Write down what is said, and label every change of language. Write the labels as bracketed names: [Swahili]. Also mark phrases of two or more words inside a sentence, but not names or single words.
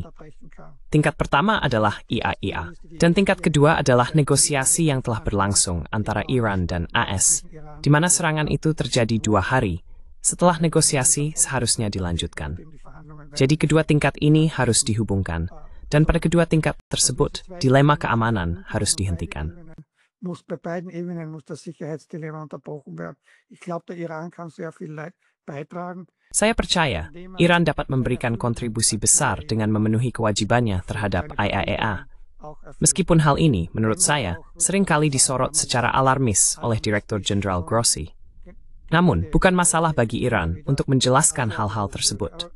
[Indonesian] Tingkat pertama adalah IAEA, dan tingkat kedua adalah negosiasi yang telah berlangsung antara Iran dan AS, di mana serangan itu terjadi 2 hari. Setelah negosiasi seharusnya dilanjutkan. Jadi kedua tingkat ini harus dihubungkan, dan pada kedua tingkat tersebut, dilema keamanan harus dihentikan. [German] Bei beiden Ebenen muss das Sicherheitsdilemma unterbrochen werden. Ich glaube, der Iran kann sehr viel beitragen. [Indonesian] Saya percaya, Iran dapat memberikan kontribusi besar dengan memenuhi kewajibannya terhadap IAEA. Meskipun hal ini, menurut saya, seringkali disorot secara alarmis oleh Direktur Jenderal Grossi. Namun, bukan masalah bagi Iran untuk menjelaskan hal-hal tersebut.